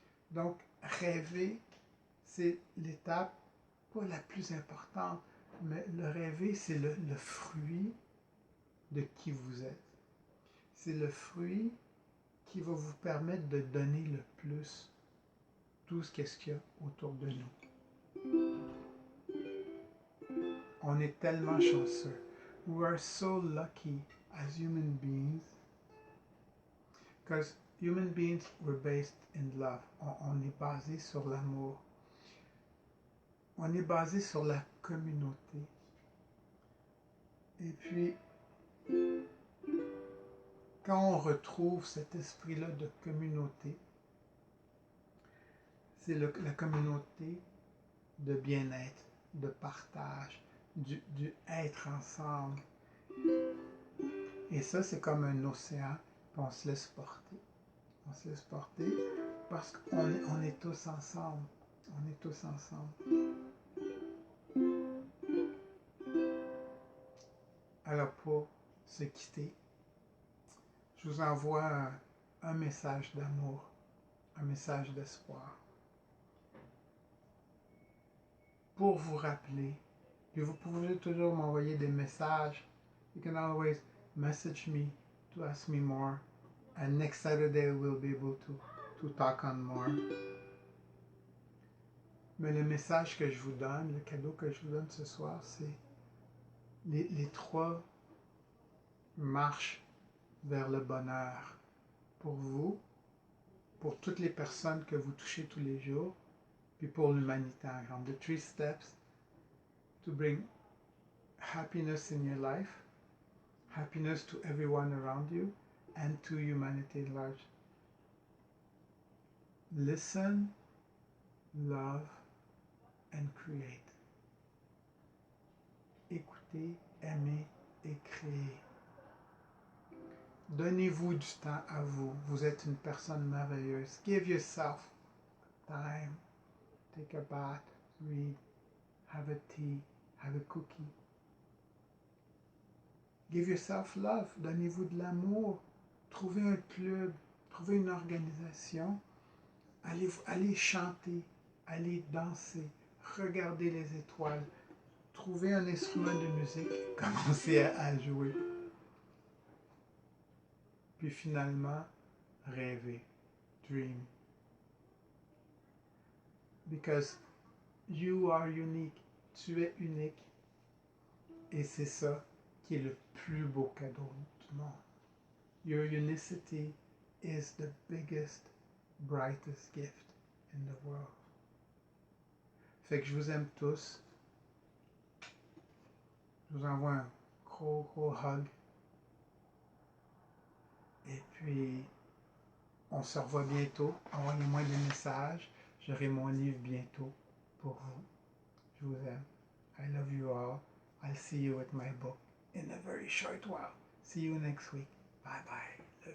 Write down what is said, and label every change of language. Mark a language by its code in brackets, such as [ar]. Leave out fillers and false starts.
[fr] Donc, rêver, c'est l'étape pas la plus importante, mais le rêver, c'est le fruit de qui vous êtes. C'est le fruit qui va vous permettre de donner le plus tout ce qu'il y a autour de nous. On est tellement chanceux. [en] We are so lucky as human beings because human beings were based in love. [fr] On est basé sur l'amour. On est basé sur la communauté. Et puis, quand on retrouve cet esprit-là de communauté, c'est la communauté de bien-être, de partage, du être ensemble. Et ça, c'est comme un océan, puis on se laisse porter. On se laisse porter parce qu'on est tous ensemble. On est tous ensemble. Alors, pour se quitter, je vous envoie un message d'amour, un message d'espoir. Pour vous rappeler, puis vous pouvez toujours m'envoyer des messages. [en] You can always message me to ask me more. And next Saturday we'll be able to talk on more. [fr] Mais le message que je vous donne, le cadeau que je vous donne ce soir, c'est les 3 marches vers le bonheur pour vous, pour toutes les personnes que vous touchez tous les jours, puis pour l'humanité en grand. [en] The 3 steps to bring happiness in your life, happiness to everyone around you, and to humanity at large. Listen, love, and create. [fr] Écoutez, aimez et créez. Donnez-vous du temps à vous. Vous êtes une personne merveilleuse. [en] Give yourself time. Take a bath, read, have a tea, have a cookie. Give yourself love. [fr] Donnez-vous de l'amour. Trouvez un club, trouvez une organisation. Allez chanter, allez danser, regardez les étoiles. Trouvez un instrument de musique, commencez à jouer. Puis finalement, rêver, dream. [en] Because you are unique, [fr] tu es unique. Et c'est ça qui est le plus beau cadeau du monde. [en] Your unicity is the biggest, brightest gift in the world. [fr] Fait que je vous aime tous. Je vous envoie un gros hug. Et puis, on se revoit bientôt. Envoyez-moi des messages. J'aurai mon livre bientôt pour vous. Je vous aime. [en] I love you all. I'll see you with my book in a very short while. See you next week. Bye bye.